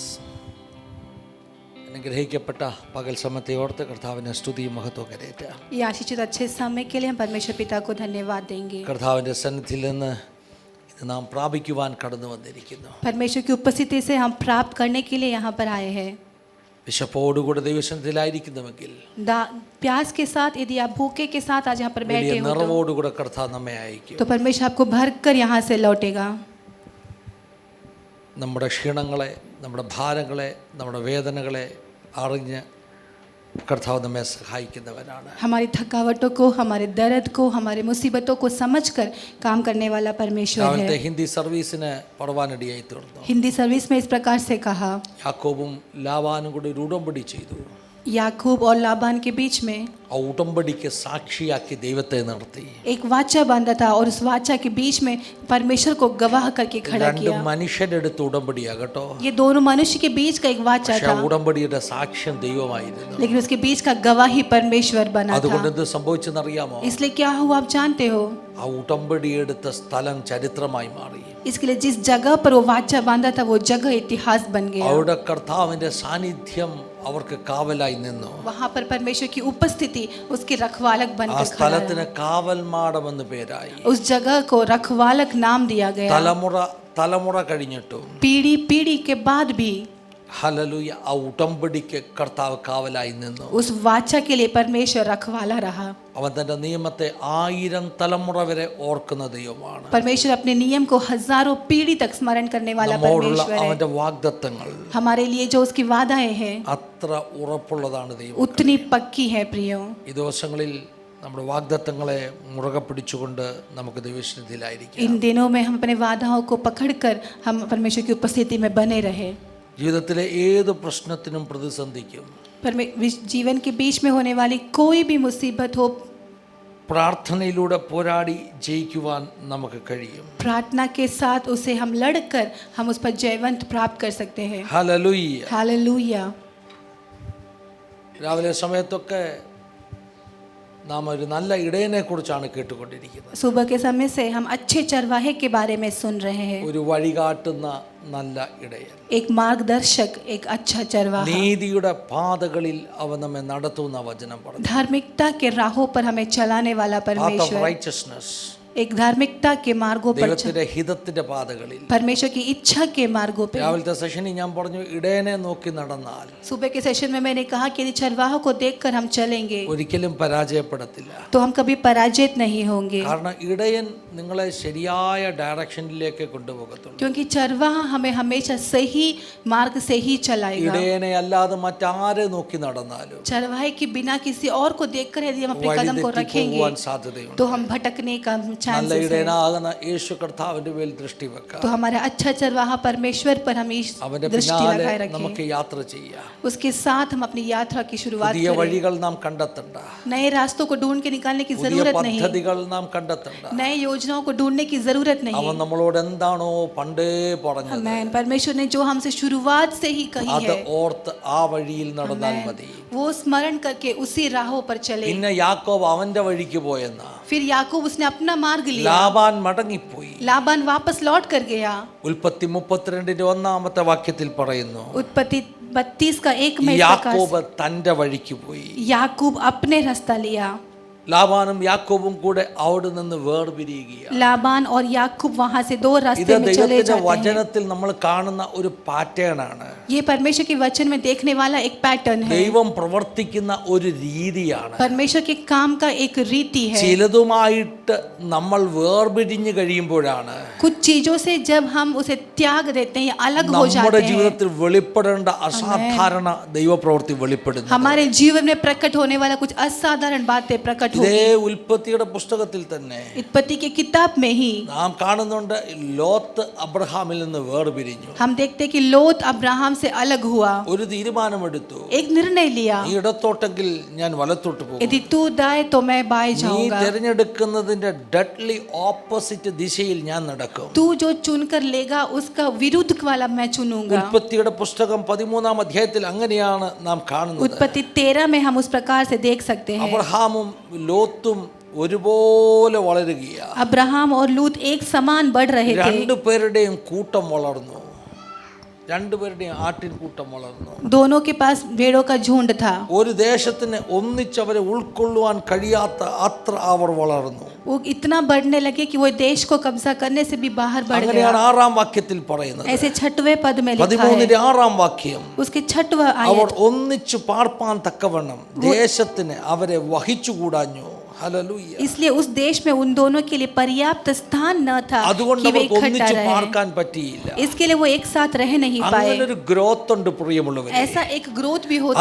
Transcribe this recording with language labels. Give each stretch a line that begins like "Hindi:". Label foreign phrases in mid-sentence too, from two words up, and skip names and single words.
Malayalam: അനുഗ്രഹിക്കപ്പെട്ട പകൽ സമയത്തെ ഓർത്ത് കർത്താവിനെ സ്തുതിയും മഹത്വവും കരേറ്റാം.
Hindi: ये आशीषित अच्छे समय के लिए हम परमेश्वर पिता को धन्यवाद देंगे.
Malayalam: കർത്താവിൻ്റെ സന്നിധിയിൽ നിന്ന് ഇത് നാം പ്രാപിക്കുവാൻ കടന്നു വന്നിരിക്കുന്നു.
Hindi: परमेश्वर की उपस्थिति से हम प्राप्त करने के लिए यहाँ पर आए हैं.
Malayalam: വിശപ്പോടുകൂടെ ദൈവസന്നിധിയിലായിരിക്കുന്നുവെങ്കിൽ
Hindi: प्यास के साथ, यदि आप भूखे के साथ आज यहाँ पर
Malayalam: വലിയ
Hindi: बैठे हो
Malayalam: നിറവോടുകൂടെ കർത്താവ് നമ്മെ അയക്കും.
Hindi: तो परमेश्वर आपको भर कर यहाँ से लौटेगा.
Malayalam: നമ്മുടെ ക്ഷീണങ്ങളെ, നമ്മുടെ ഭാരങ്ങളെ, നമ്മുടെ വേദനകളെ അറിഞ്ഞ് കർത്താവ് നമ്മെ സഹായിക്കുന്നവനാണ്.
Hindi: हमारी थकावटों को, हमारे दर्द को, हमारे मुसीबतों को समझकर काम करने वाला परमेश्वर
Malayalam: രാവിലത്തെ
Hindi: है.
Malayalam: ഹിന്ദി സർവീസിന് പറവാനിടയായി തീർന്നു.
Hindi: हिंदी सर्विस में इस प्रकार से कहा,
Malayalam: യാക്കോബും ലാബാനും കൂടി ഒരു ഉടമ്പടി ചെയ്തു.
Hindi: याकूब और लाबान के बीच में
Malayalam: ആ ഉടമ്പടിക്ക് സാക്ഷിയാക്കി ദൈവത്തെ നിർത്തി.
Hindi: एक वाचा बांधा था और उस वाचा के बीच में परमेश्वर को गवाह करके खड़ा
Malayalam: രണ്ട്
Hindi: किया.
Malayalam: മനുഷ്യരുടെ അടുത്ത് ഉടമ്പടിയാ കേട്ടോ.
Hindi: ये दोनों मनुष्य के बीच का एक वाचा
Malayalam: പക്ഷെ ആ
Hindi: था,
Malayalam: ഉടമ്പടിയുടെ സാക്ഷ്യം ദൈവമായിരുന്നു.
Hindi: लेकिन उसके बीच का गवाही परमेश्वर बना
Malayalam: അതുകൊണ്ട്
Hindi: था.
Malayalam: എന്ത് സംഭവിച്ചെന്നറിയാമോ?
Hindi: इसलिए क्या हुआ आप जानते हो?
Malayalam: ആ ഉടമ്പടി എടുത്ത സ്ഥലം ചരിത്രമായി മാറി.
Hindi: इसके लिए जिस जगह पर वो वाचा बांधा था वो जगह इतिहास बन गया.
Malayalam: അവിടെ കർത്താവിന്റെ സാന്നിധ്യം അവർക്ക് കാവലായി നിന്നു.
Hindi: वहाँ पर परमेश्वर की उपस्थिति उसके रखवालक
Malayalam: ആ
Hindi: बनकर खड़ा
Malayalam: സ്ഥലത്തിന്
Hindi: रहा.
Malayalam: കാവൽമാടം എന്ന് പേരായി.
Hindi: उस जगह को रखवालक नाम दिया गया.
Malayalam: തലമുറ കഴിഞ്ഞിട്ടും
Hindi: पीढ़ी पीढ़ी के बाद भी
Malayalam: ഹല്ലേലൂയ ആ ഉടമ്പടിക്ക് കർത്താവ് കാവലായി നിന്നു.
Hindi: उस वाचा के लिए परमेश्वर रखवाला रहा.
Malayalam: അവൻ തന്റെ നിയമത്തെ 1000 തലമുറ വരെ ഓർക്കുന്ന ദൈവമാണ്.
Hindi: परमेश्वर अपने नियम को हजारों पीढ़ी तक स्मरण करने वाला
Malayalam: നമ്മോടുള്ള
Hindi: परमेश्वर है.
Malayalam: അവന്റെ വാഗ്ദത്തങ്ങൾ
Hindi: हमारे लिए जो उसकी वादाएं हैं
Malayalam: അത്ര ഉറപ്പുള്ളതാണ് ദൈവം.
Hindi: उतनी पक्की है प्रियो.
Malayalam: ഈ ദിവസങ്ങളിൽ നമ്മുടെ വാഗ്ദത്തങ്ങളെ മുറുകെ പിടിച്ചുകൊണ്ട് നമുക്ക് ദൈവസന്നിധിയിലായിരിക്കാം.
Hindi: इन दिनों में हम अपने वादाओं को पकड़कर हम परमेश्वर की उपस्थिति में बने रहे.
Malayalam: ജീവിതത്തിലെ ഏത് പ്രശ്നത്തിനും പ്രതിസന്ധിക്കും
Hindi: जीवन के बीच में होने वाली कोई भी मुसीबत हो,
Malayalam: പ്രാർത്ഥനയിലൂടെ പോരാടി ജയിക്കുവാൻ നമുക്ക് കഴിയും.
Hindi: प्रार्थना के साथ उसे हम लड़कर हम उस पर जयवंत प्राप्त कर सकते हैं.
Malayalam: ഹല്ലേലൂയ.
Hindi: हालेलुया.
Malayalam: രാവിലെ സമയത്തൊക്കെ നാം ഒരു നല്ല ഇടയനെ കുറിച്ചാണ് കേട്ടുകൊണ്ടിരിക്കുന്നത്.
Hindi: सुबह के समय से हम अच्छे चरवाहे के बारे में सुन रहे हैं.
Malayalam: ഒരു വഴികാട്ടുന്ന നല്ല ഇടയൻ.
Hindi: एक मार्गदर्शक, एक अच्छा चरवाहा.
Malayalam: നീതിയുടെ പാതകളിൽ അവൻ നമ്മെ നടത്തുന്ന വചനം പറഞ്ഞു.
Hindi: धार्मिकता के राहों पर हमें चलाने वाला
English: path of
Hindi: परमेश्वर.
English: റൈച്ചസ്നെസ്.
Hindi: एक धार्मिकता के मार्गों पर
Malayalam: ദൈവത്തിന്റെ ഹിതത്തിന്റെ പാതകളിൽ.
Hindi: परमेश्वर की इच्छा के मार्गों पे.
Malayalam: രാവിലത്തെ സെഷനിൽ ഞാൻ പറഞ്ഞു ഇടയനെ നോക്കി നടന്നാൽ
Hindi: सुबह के सेशन में मैंने कहा कि यदि चरवाहों को देखकर हम चलेंगे
Malayalam: ഒരിക്കലും പരാജയപ്പെടത്തില്ല.
Hindi: तो हम कभी पराजित नहीं होंगे,
Malayalam: കാരണം ഇടയൻ നിങ്ങളെ ശരിയായ ഡയറക്ഷനിലേക്ക് കൊണ്ടുപോകത്തുള്ളൂ.
Hindi: क्योंकि चरवाहा हमें हमेशा सही मार्ग से ही चलाएगा.
Malayalam: ഇടയനെ അല്ലാതെ മറ്റാരെ നോക്കി നടന്നാലും
Hindi: चरवाहे के बिना किसी और को देखकर यदि हम अपने कदम को रखेंगे
Malayalam: വഴിതെറ്റിപ്പോകുവാൻ സാധ്യതയുണ്ട്.
Hindi: तो हम भटकने का
Malayalam: നല്ല
Hindi: चांसेस है.
Malayalam: ഇടയനാകുന്ന യേശു കർത്താവിന്റെ മേൽ ദൃഷ്ടി വെക്കാം.
Hindi: तो हमारा अच्छा चरवाहा परमेश्वर पर हम इस
Malayalam: അവന്റെ
Hindi: दृष्टि
Malayalam: പിന്നാലെ
Hindi: लगाए रखें.
Malayalam: നമുക്ക് യാത്ര ചെയ്യാം.
Hindi: उसके साथ हम अपनी यात्रा की शुरुआत
Malayalam: പുതിയ
Hindi: करें.
Malayalam: വഴികൾ നാം കണ്ടെത്തണ്ട.
Hindi: नए रास्तों को ढूंढ के निकालने की
Malayalam: പുതിയ
Hindi: जरूरत नहीं.
Malayalam: പദ്ധതികൾ നാം കണ്ടെത്തണ്ട.
Hindi: नए योजनाओं को ढूंढने की जरूरत नहीं.
Malayalam: അവൻ നമ്മളോട് എന്താണോ പണ്ടേ പറഞ്ഞത്
Hindi: आमेन. परमेश्वर ने जो हमसे शुरुआत से ही कही
Malayalam: അത്
Hindi: है,
Malayalam: ഓർത്ത് ആ വഴിയിൽ നടന്നാൽ
Hindi: आमेन,
Malayalam: മതി.
Hindi: वो स्मरण करके उसी राहों पर चले.
Malayalam: പിന്നെ യാക്കോബ് അവന്റെ വഴിക്ക് പോയെന്ന
Hindi: फिर याकूब उसने अपना मार्ग लिया.
Malayalam: ലാബാൻ മടങ്ങിപ്പോയി.
Hindi: लाबान वापस लौट कर गया.
Malayalam: ഉൽപ്പത്തി 32 ഒന്നാമത്തെ വാക്യത്തിൽ പറയുന്നു
Hindi: उत्पत्ति 32 का 1 में इस प्रकार
Malayalam: യാക്കോബ് തന്റെ വഴിക്ക് പോയി.
Hindi: याकूब अपने रास्ता लिया.
Malayalam: ലാബാനും യാക്കോബും കൂടെ അവിടെ നിന്ന് വേർപിരിയുകയാണ്.
Hindi: लाबान और याकूब वहां से दो
Malayalam: ഇത്
Hindi: रास्ते में चले
Malayalam: ദൈവത്തിന്റെ
Hindi: जाते हैं.
Malayalam: വചനത്തിൽ നമ്മൾ കാണുന്ന ഒരു പാറ്റേൺ ആണ്.
Hindi: ये परमेश्वर के वचन में देखने वाला एक पैटर्न है.
Malayalam: ദൈവം പ്രവർത്തിക്കുന്ന ഒരു രീതിയാണ്.
Hindi: परमेश्वर के काम का एक रीति है.
Malayalam: ചിലതുമായിട്ട് നമ്മൾ വേർപിരിഞ്ഞു കഴിയുമ്പോഴാണ്
Hindi: कुछ चीजों से जब हम उसे त्याग देते हैं या अलग हो
Malayalam: നമ്മുടെ
Hindi: जाते हैं,
Malayalam: ജീവിതത്തിൽ വെളിപ്പെടേണ്ട അസാധാരണ ദൈവപ്രവൃത്തി വെളിപ്പെടുന്നു.
Hindi: हमारे जीवन में प्रकट होने वाला कुछ असाधारण बातें प्रकट हो.
Malayalam: ഇതേ ഉൽപ്പത്തിയുടെ പുസ്തകത്തിൽ തന്നെ
Hindi: उत्पत्ति की किताब में ही
Malayalam: നാം കാണുന്നുണ്ട് ലോത്ത് അബ്രഹാമിൽ നിന്ന് വേർപിരിഞ്ഞു.
Hindi: हम देखते हैं कि लोत अब्राहम से अलग हुआ,
Malayalam: ഒരു തീരുമാനമെടുത്തു,
Hindi: एक निर्णय लिया,
Malayalam: നീ ഇടത്തോട്ടെങ്കിൽ ഞാൻ വലത്തോട്ട് പോകും.
Hindi: यदि तू दाएं तो मैं बाएं
Malayalam: നീ
Hindi: जाऊंगा,
Malayalam: തിരഞ്ഞെടുക്കുന്നതിന്റെ
English: deadly opposite
Malayalam: ദിശയിൽ ഞാൻ നടക്കും.
Hindi: तू जो चुनकर लेगा उसका विरुद्ध वाला मैं चुनूंगा.
Malayalam: ഉൽപ്പത്തിയുടെ പുസ്തകം 13-ാം അധ്യായത്തിൽ അങ്ങനെയാണ് നാം കാണുന്നത്.
Hindi: उत्पत्ति 13 में हम उस प्रकार से देख सकते हैं.
Malayalam: അബ്രഹാമും ലോത്തും ഒരുപോലെ വളരുകയാണ്.
Hindi: अब्राहम और लूत एक समान बढ़ रहे थे.
Malayalam: രണ്ടുപേരുടെയും കൂട്ടം വളർന്നു, രണ്ടുപേരുടെയും ആട്ടിൻ കൂട്ടം വളർന്നു.
Hindi: दोनों के पास भेड़ों का झुंड था.
Malayalam: ഒരു ദേശത്തിന് ഒന്നിച്ചവരെ ഉൾക്കൊള്ളുവാൻ കഴിയാത്ത അത്ര അവർ വളർന്നു.
Hindi: वो इतना बढ़ने लगे कि वो देश को कब्जा करने से भी बाहर बढ़ गया.
Malayalam: അങ്ങനെയാണ് 6-ാം വാക്യത്തിൽ പറയുന്നത്.
Hindi: ऐसे 6वें पद में लिखा है,
Malayalam: 13-ന്റെ 6-ാം വാക്യം,
Hindi: उसके 6वां
Malayalam: അവർ
Hindi: आयत,
Malayalam: ഒന്നിച്ചു പാർപ്പാൻ തക്കവണ്ണം ദേശത്തിന് അവരെ വഹിച്ചുകൂടാഞ്ഞു. ഹല്ലേലൂയ.
Hindi: इसलिए उस देश में उन दोनों के लिए पर्याप्त स्थान न था
Malayalam: അതുകൊണ്ട്
Hindi: कि वे
Malayalam: അവർക്ക്
Hindi: इकट्ठा
Malayalam: ഒന്നിച്ചു
Hindi: रहे.
Malayalam: പാർക്കാൻ പറ്റിയില്ല.
Hindi: इसके लिए वो एक साथ रह नहीं पाए.
Malayalam: അങ്ങനൊരു ഗ്രോത്ത് ഉണ്ട് പ്രിയമുള്ളവരെ.
Hindi: ऐसा एक ग्रोथ भी होता